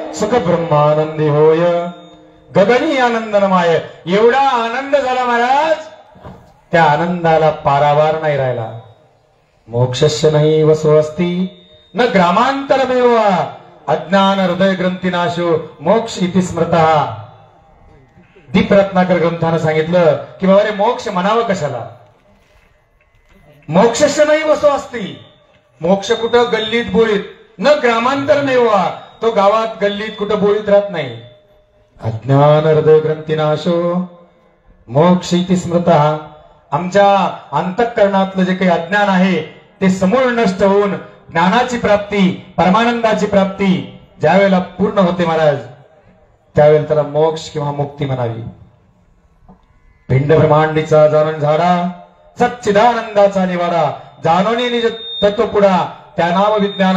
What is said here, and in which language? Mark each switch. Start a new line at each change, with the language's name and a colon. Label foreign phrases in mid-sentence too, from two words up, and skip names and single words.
Marathi: सुख ब्रह्मानंदी होय गगनी आनंदनमाय. एवढा आनंद झाला महाराज, त्या आनंदाला पारावार नाही राहिला.
Sanskrit: मोक्षस्य नाही वसो अस्ति न ग्रामांतरमेव अज्ञान हृदय ग्रंथीनाशो मोक्ष इति स्मृतः.
Marathi: दीपरत्नाकर ग्रंथानं सांगितलं की बाबा रे मोक्ष म्हणावं कशाला.
Sanskrit: मोक्षस्य नाही वसो अस्ति,
Marathi: मोक्ष कुठं गल्लीत बोळीत,
Sanskrit: न ग्रामांतरमेव,
Marathi: तो गावात गल्लीत कुठं बोळीत राहत नाही.
Sanskrit: अज्ञान हृदय ग्रंथीनाशो मोक्ष इति स्मृतः.
Marathi: आमच्या अंतःकरणातलं जे काही अज्ञान आहे ते समूळ नष्ट होऊन ज्ञानाची प्राप्ती, परमानंदाची प्राप्ती ज्यावेळेला पूर्ण होते महाराज, त्यावेळेला त्याला मोक्ष किंवा मुक्ती म्हणावी. पिंड ब्रह्मांडीचा जाणून झाडा, सच्चिदानंदाचा निवाडा, जाणोनी निज तत्वपुडा, त्या नाव विज्ञान.